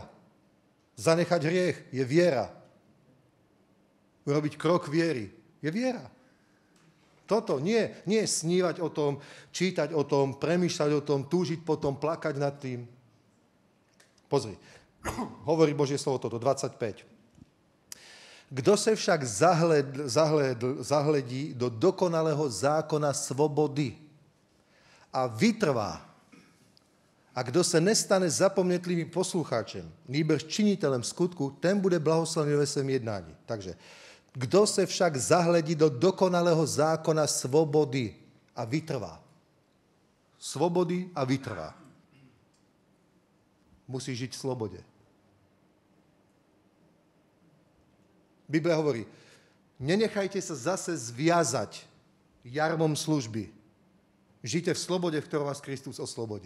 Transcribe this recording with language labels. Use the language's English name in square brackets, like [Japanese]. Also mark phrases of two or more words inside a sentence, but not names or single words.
[Slovak] Zanechať hriech je viera. Urobiť krok viery je viera. Toto nie snívať o tom, čítať o tom, premýšľať o tom, túžiť potom, plakať nad tým. Pozri, hovorí Božie slovo toto, 25. [Czech] Kdo se však zahledí do dokonalého zákona svobody a vytrvá, a kdo se nestane zapomnětlivým poslucháčem, nýbrž činitelem skutku, ten bude blahoslavený ve svém jednání. Takže kdo se však zahledí do dokonalého zákona svobody a vytrvá. Svobody a vytrvá. [Slovak] Musíš žiť v slobode. Biblia hovorí, nenechajte sa zase zviazať jarmom služby. Žite v slobode, v ktorom vás Kristus oslobodil.